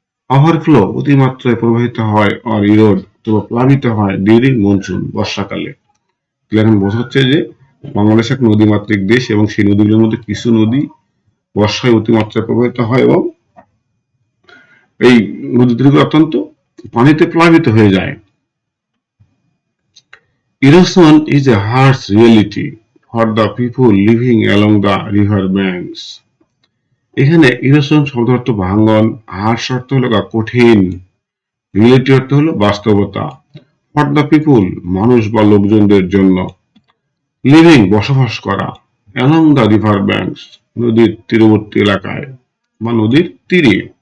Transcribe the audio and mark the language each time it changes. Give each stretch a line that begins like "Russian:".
Bangla: Overflow অতিমাত্রায় প্রবাহিত হয়, আর ইরোড অথবা প্লাবিত হয় ডিউরিং মনসুন, বর্ষাকালে। এখন বোঝাচ্ছে যে বাংলাদেশ এক নদীমাতৃক দেশ এবং সেই নদীগুলোর মধ্যে কিছু নদী বর্ষায় অতিমাত্রায় প্রবাহিত হয় এবং এই নদীগুলো অত্যন্ত পানিতে প্লাবিত হয়ে যায়।
English: Erosion is a harsh reality for the people living along the river banks.
Bangla: এখানে ইরোশন শব্দ অর্থ ভাঙ্গন, হার্শ অর্থ হলো কঠিন, রিয়েলিটি অর্থ হলো বাস্তবতা,
English: for the people
Bangla: মানুষ বা লোকজনদের জন্য, লিভিং বসবাস করা,
English: along the river banks
Bangla: নদীর তীরবর্তী এলাকায় বা নদীর তীরে।